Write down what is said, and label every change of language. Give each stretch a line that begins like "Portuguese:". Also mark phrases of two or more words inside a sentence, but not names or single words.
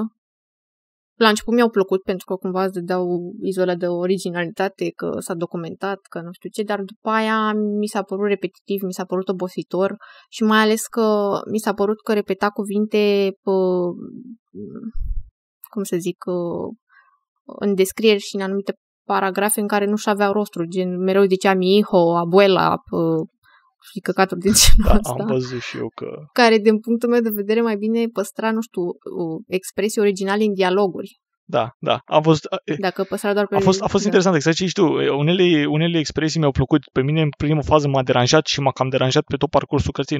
Romanian: La început mi-au plăcut pentru că cumva îți dau izolă de originalitate, că s-a documentat, că nu știu ce, dar după aia mi s-a părut repetitiv, mi s-a părut obositor și mai ales că mi s-a părut că repeta cuvinte cum să zic, în descrieri și în anumite paragrafe în care nu-și aveau rostul, gen mereu zicea
Spanish: mi hijo, abuela,
Romanian: și căcaturi din genul ăsta. Am văzut și eu că... Care, din punctul meu de vedere, mai bine păstra, nu știu, expresii originale în dialoguri. Da. A fost, Dacă păstra doar pe... a fost interesant, exact ce zici tu. Unele expresii mi-au plăcut. Pe mine, în primă fază, m-a deranjat și m-a cam deranjat pe tot parcursul cărții.